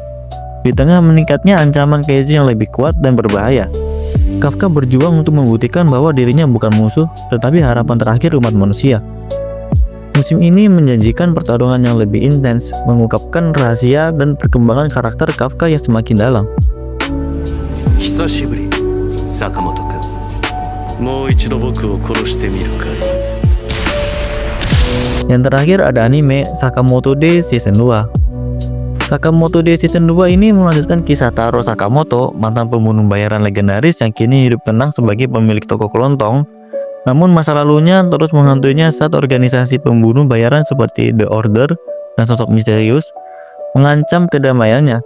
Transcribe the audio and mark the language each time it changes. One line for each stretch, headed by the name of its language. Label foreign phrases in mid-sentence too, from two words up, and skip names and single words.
Indonesian: Di tengah meningkatnya ancaman Kaiju yang lebih kuat dan berbahaya, Kafka berjuang untuk membuktikan bahwa dirinya bukan musuh, tetapi harapan terakhir umat manusia. Musim ini menjanjikan pertarungan yang lebih intens, mengungkapkan rahasia dan perkembangan karakter Kafka yang semakin dalam.
Japanese: 久しぶり坂本君もう一度僕を殺してみるかい
Indonesian: Yang terakhir ada anime Sakamoto Days Season 2. Sakamoto Days Season 2 ini melanjutkan kisah Taro Sakamoto, mantan pembunuh bayaran legendaris yang kini hidup tenang sebagai pemilik toko kelontong. Namun masa lalunya terus menghantuinya saat organisasi pembunuh bayaran seperti The Order dan sosok misterius mengancam kedamaiannya.